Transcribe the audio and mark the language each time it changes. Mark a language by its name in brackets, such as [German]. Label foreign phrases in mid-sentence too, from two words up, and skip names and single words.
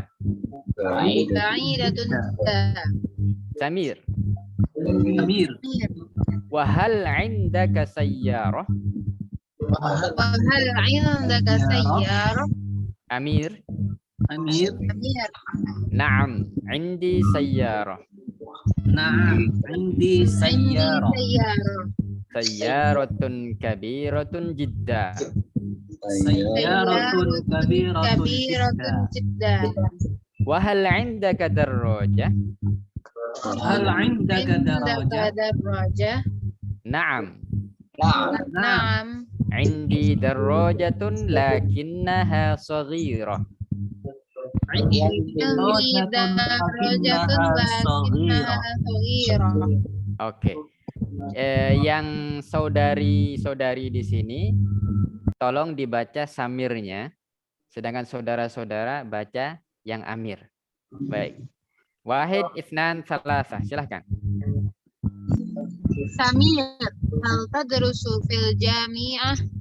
[Arabic] بعيدة جدًا. Samir. Amir. وهل عندك سيارة? وهل عندك سيارة? Amir. Amir. Naam, عندي سيارة. عندي سيارة. سيارة كبيرة جدًا. سيارة كبيرة جدًا. وهل عندك دراجة? هل عندك دراجة? Naam, Naam. عندي دراجة لكنها صغيرة. عندي دراجة لكنها صغيرة. [Indonesian] Oke. Yang saudari-saudari di sini tolong dibaca samirnya, sedangkan saudara-saudara baca yang amir. Baik. [Arabic] واحد، اثنان، ثلاثة. [Indonesian] Silahkan. [Arabic] سمير، هل تدرس في الجامعة?